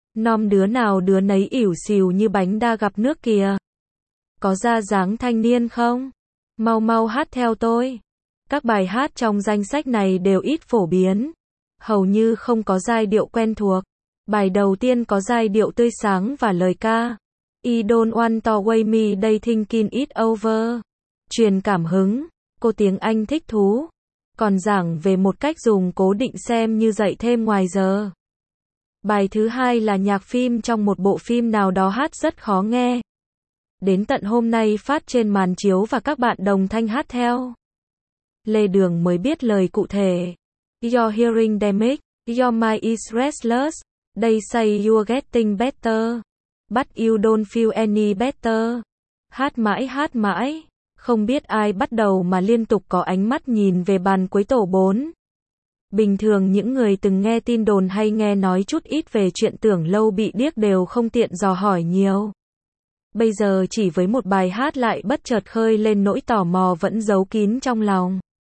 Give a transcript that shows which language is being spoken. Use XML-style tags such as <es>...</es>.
<vi>Nom đứa nào đứa nấy ỉu xìu như bánh đa gặp nước kìa. Có ra dáng thanh niên không? Mau mau hát theo tôi. Các bài hát trong danh sách này đều ít phổ biến. Hầu như không có giai điệu quen thuộc. Bài đầu tiên có giai điệu tươi sáng và lời ca.</vi> <en>I don't want to waste my day thinking it over.</en> <vi>Truyền cảm hứng. Cô tiếng Anh thích thú. Còn giảng về một cách dùng cố định xem như dạy thêm ngoài giờ. Bài thứ hai là nhạc phim trong một bộ phim nào đó hát rất khó nghe. Đến tận hôm nay phát trên màn chiếu và các bạn đồng thanh hát theo. Lê Đường mới biết lời cụ thể.</vi> <en>Your hearing damaged, your mind is restless, they say you're getting better. But you don't feel any better.</en> <vi>Hát mãi, không biết ai bắt đầu mà liên tục có ánh mắt nhìn về bàn cuối tổ bốn. Bình thường những người từng nghe tin đồn hay nghe nói chút ít về chuyện Tưởng Lâu bị điếc đều không tiện dò hỏi nhiều. Bây giờ chỉ với một bài hát lại bất chợt khơi lên nỗi tò mò vẫn giấu kín trong lòng.</vi>